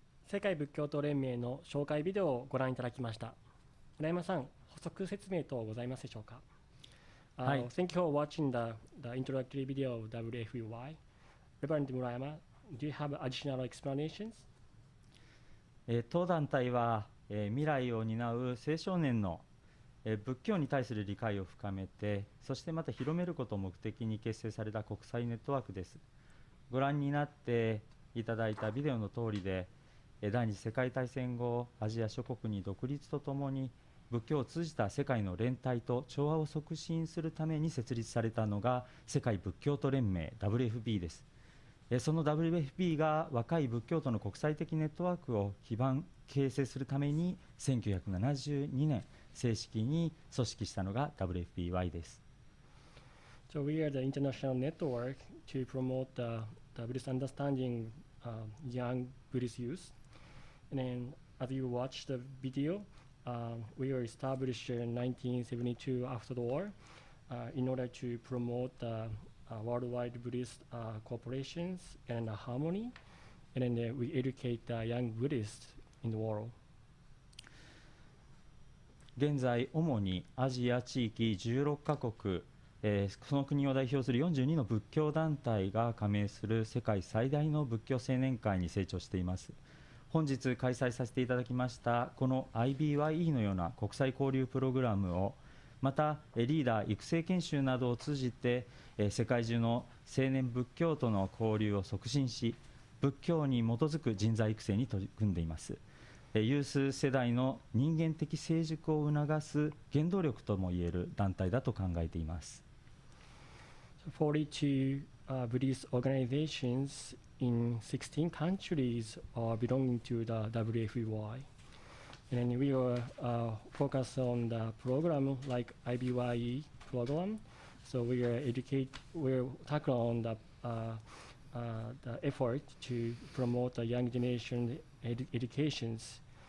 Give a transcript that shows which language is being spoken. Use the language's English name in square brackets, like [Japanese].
[Japanese] 世界仏教徒連盟の紹介ビデオをご覧いただきました。村山さん、補足説明等ございますでしょうか。はい。 [English] Thank you for watching the introductory video of WFBY. Reverend Murayama, do you have additional explanations? [Japanese] 当団体は、未来を担う青少年の、仏教に対する理解を深めて、そしてまた広めることを目的に結成された国際ネットワークです。ご覧になっていただいたビデオの通りで、第二次世界大戦後、アジア諸国に独立とともに仏教を通じた世界の連帯と調和を促進するために設立されたのが世界仏教徒連盟 WFB です。その WFB が若い仏教徒の国際的ネットワークを基形成するために1972年正式に組織したのが WFBY です。 [English] So we are the international network to promote the Buddhist understanding young Buddhist youth. And then as you watch the video, we were established in 1972 after the war in order to promote worldwide Buddhist cooperations and harmony. And then we educate the young Buddhists in the world. [Japanese] 現在、主にアジア地域16カ国、その国を代表する42の仏教団体が加盟する世界最大の仏教青年会に成長しています。本日開催させていただきましたこの IBYE のような国際交流プログラムを、またリーダー育成研修などを通じて世界中の青年仏教との交流を促進し、仏教に基づく人材育成に取り組んでいます。ユース世代の人間的成熟を促す原動力ともいえる団体だと考えています。 [English] 42 Buddhist organizations in 16 countries are belonging to the WFBY. And then we will focus on the program like IBYE program. So we're tackling on the effort to promote the young generation educations.